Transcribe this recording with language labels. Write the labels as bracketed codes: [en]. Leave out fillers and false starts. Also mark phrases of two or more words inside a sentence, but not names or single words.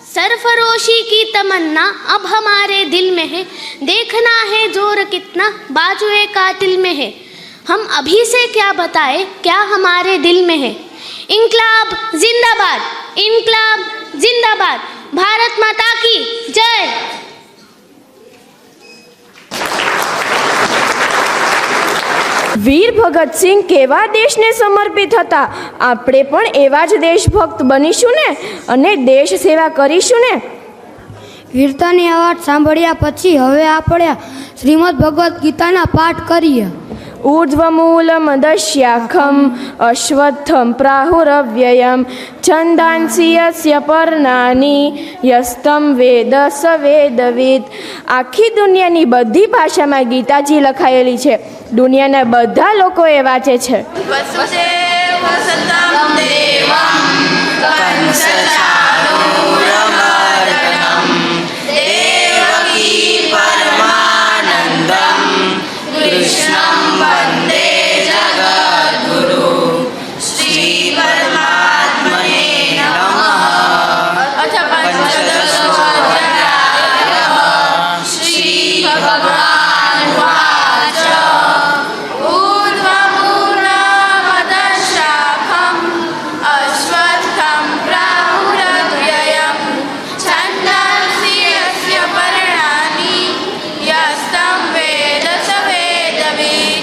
[hi] सरफरोशी की तमन्ना अब हमारे दिल में है, देखना है जोर कितना बाजुए कातिल में है। हम अभी से क्या बताए क्या हमारे दिल में है। इनकलाब जिंदाबाद, इनकलाब जिंदाबाद, भारत माता की जय। [gu] વીર ભગતસિંહ કેવા દેશને સમર્પિત હતા. આપણે પણ એવા જ દેશભક્ત બનીશું ને અને દેશ સેવા કરીશું ને. વીરતાની આ વાત સાંભળ્યા પછી હવે આપણે શ્રીમદ ભગવદ્ ગીતાના પાઠ કરીએ. [sa] ऊर्ध्वमूलमदश्याखम् अश्वत्थं प्राहुरव्ययं छन्दांसि यस्य पर्णानि यस्तं वेद स वेदविद. [gu] આખી દુનિયાની બધી ભાષામાં ગીતાજી લખાયેલી છે. દુનિયાના બધા લોકો એ વાંચે છે. [sa] वसुदेव वसंतम देवम कंसचाणूरमर्दनम देवकी परमानंदम कृष्णम वंदे जगद्गुरु श्री परमात्मने नमः. अथ पंचदशोऽध्यायः श्री भगवान वाच. ऊर्ध्वमूलमदशाखम् अश्वत्थं प्राहुरव्ययं छन्दांसि यस्य पर्णानि यस्तं वेद स वेदवित्.